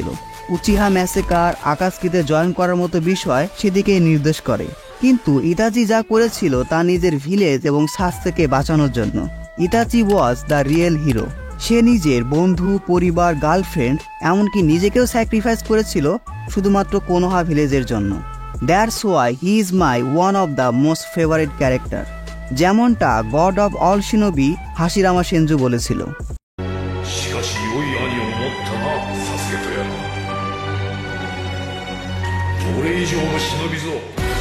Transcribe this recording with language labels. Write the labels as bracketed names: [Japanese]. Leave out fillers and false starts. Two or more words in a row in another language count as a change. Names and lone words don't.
[Bangla] উচিহা ম্যাসেকার, আকাসকিতে জয়েন করার মতো বিষয় সেদিকে নির্দেশ করে। কিন্তু ইতাচি যা করেছিল তা নিজের ভিলেজ এবং সাসেকে বাঁচানোর জন্য। [English] Itachi was the real hero. [Bangla] সে নিজের বন্ধু, পরিবার, গার্লফ্রেন্ড, এমনকি নিজেকেও স্যাক্রিফাইস করেছিল শুধুমাত্র কোনোহা ভিলেজের জন্য। [English] that's why he is my one of the most favorite character, যেমনটা god of all shinobi হাশিরামা সেনজু বলেছিল। [Japanese] しかし良い兄を持ったなサスケとやら俺以上の忍びぞ